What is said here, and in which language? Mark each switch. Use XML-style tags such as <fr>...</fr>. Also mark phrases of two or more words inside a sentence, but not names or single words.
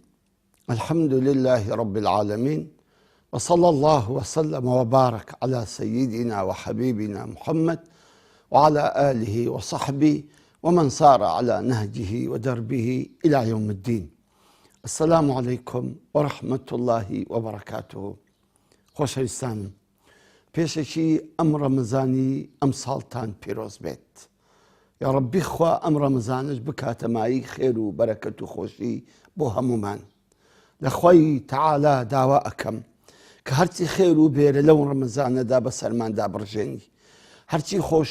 <ar>الحمد لله رب العالمين، وصلى الله وسلم وبارك على سيدنا وحبيبنا محمد وعلى آله وصحبه ومن صار على نهجه ودربه إلى يوم الدين. السلام عليكم ورحمة الله وبركاته.</ar> <ckb>خۆشەویستانم، پێشێکی ئەم ڕەمەزانی ئەم ساڵتان پیرۆز بێت. یا ڕەبی خوا ئەم ڕەمەزانش بکاتەمایی خێر و بەرەکەت و خۆشی بۆ هەمومان. لە خوای تەعالا داوا ئەکەم کە هەرچی خێر و بێرە لەو ڕەمەزانەدا بە سەرماندا بڕژێنی، هەرچی خۆش</ckb>